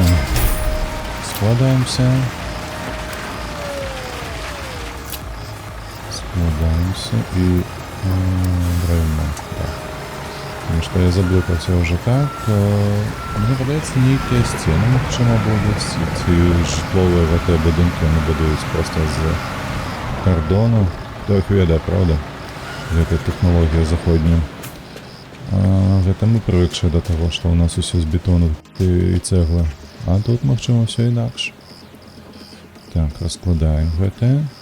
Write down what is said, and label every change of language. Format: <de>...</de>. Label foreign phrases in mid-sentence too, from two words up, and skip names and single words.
<be>Складаемся.</be> <ru>Складаемся и правильно, да. Потому что я заблокался уже так. Мне подается некие стены,</ru> <be>магчыма будуць, ці жытловыя гэтыя будынкі яны будуюць просто з кардону. Хто іх ведае, правда? Гэта тэхналогія заходняя. Гэта мы прывыкшыя да таго, што ў нас усё з бетону і цэглы. А тут, магчыма, ўсё інакш. Так, раскладаем гэтае.</be>